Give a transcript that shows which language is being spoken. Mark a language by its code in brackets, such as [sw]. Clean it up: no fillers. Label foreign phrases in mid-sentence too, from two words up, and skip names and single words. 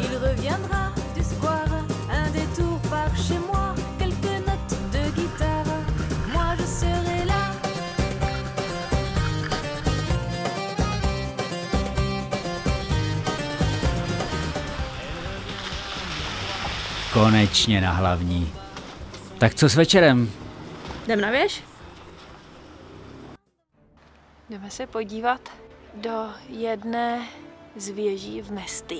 [fr] Il reviendra du square, un détour par chez moi, quelques notes de guitare, moi je serai là. [cs] Konečně na hlavní. Tak co s večerem? Jdem na věž? Jdeme se podívat do jedné z věží v Mestii.